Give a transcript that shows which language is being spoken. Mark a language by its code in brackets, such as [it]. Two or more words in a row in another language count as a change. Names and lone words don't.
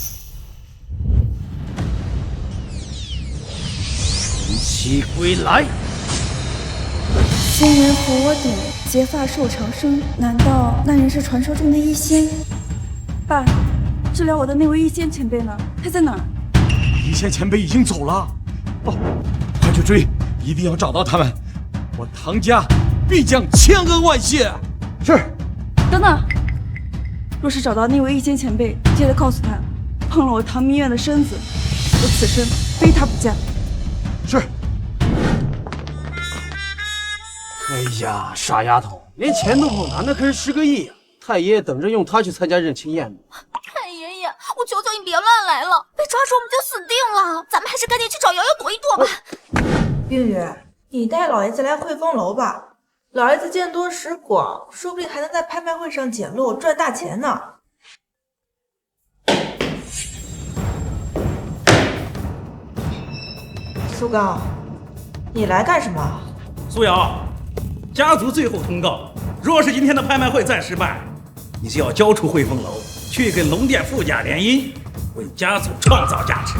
[zh] 晨曦歸來。仙人扶我頂，結髮壽長生。難道那人是傳說中的醫仙？爸，治療我的那位醫仙前輩呢？他在哪兒？醫仙前輩已經走了。哦，快去追，一定要找到他們。我唐家必將千恩萬謝。是。等等， 若是找到那位一仙前輩，记得告訴他，碰了我唐明院的身子，我此生非他不嫁。是。哎呀，傻丫头，连钱都不拿，那可是10个亿呀！太爷爷等着用它去参加认亲宴呢。太爷爷，我求求你别乱来了，被抓住我们就死定了。咱们还是赶紧去找瑶瑶躲一躲吧。冰雨，你带老爷子来汇丰楼吧。老爷子见多识广，说不定还能在拍卖会上捡漏賺大錢呢。蘇剛，你來幹什麼？蘇瑤，家族最後通告，若是今天的拍賣會再失敗，你就要交出匯豐樓，去跟龍殿富家聯姻，為家族創造價值。